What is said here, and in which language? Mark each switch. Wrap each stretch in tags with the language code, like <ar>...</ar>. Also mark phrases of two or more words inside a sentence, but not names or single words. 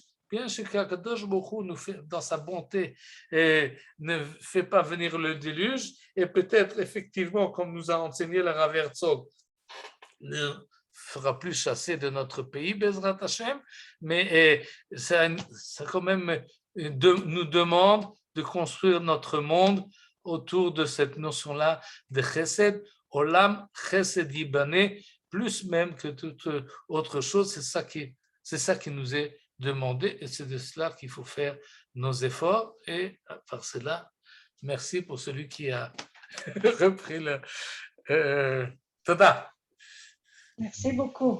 <fr>Bien qu'</fr> <he>הקדוש ברוך הוא</he> <fr>nous fait, dans sa bonté, ne fait pas venir le déluge, et peut-être effectivement, comme nous a enseigné le Rav Herzog, ne fera plus chasser de notre pays,</fr> <he>בעזרת השם,</he> <fr>mais ça quand même nous demande de construire notre monde autour de cette notion-là de chesed,</fr> <he>עולם חסד יבנה,</he> <fr>plus même que toute autre chose. C'est ça qui nous est demandé, et c'est de cela qu'il faut faire nos efforts. Et par cela, merci pour celui qui a repris le Tada. Merci beaucoup.</fr>